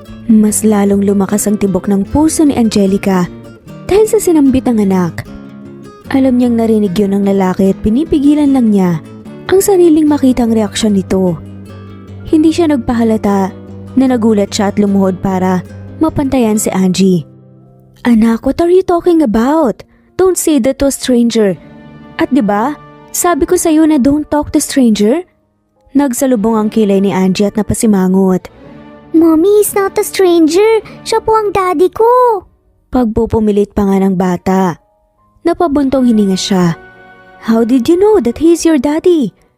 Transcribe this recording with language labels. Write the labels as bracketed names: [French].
[Filipino] Mas lalong lumakas ang tibok ng puso ni Angelica dahil sa sinambit ng anak. Alam niyang narinig yun ng lalaki at pinipigilan lang niya ang sariling makita ang reaksyon nito. Hindi siya nagpahalata na nagulat siya at lumuhod para mapantayan si Angie. [English] Anak, what are you talking about? Don't say that to a stranger. [Filipino] At 'di ba? Sabi ko sa iyo na [English] don't talk to stranger. [Filipino] Nagsalubong ang kilay ni Angie at napasimangot. [English] Mommy is not a stranger. [Filipino] Siya po ang daddy ko. Pagpupumilit pa nga ng bata. Napabuntong hininga siya. [English] How did you know that he's your daddy?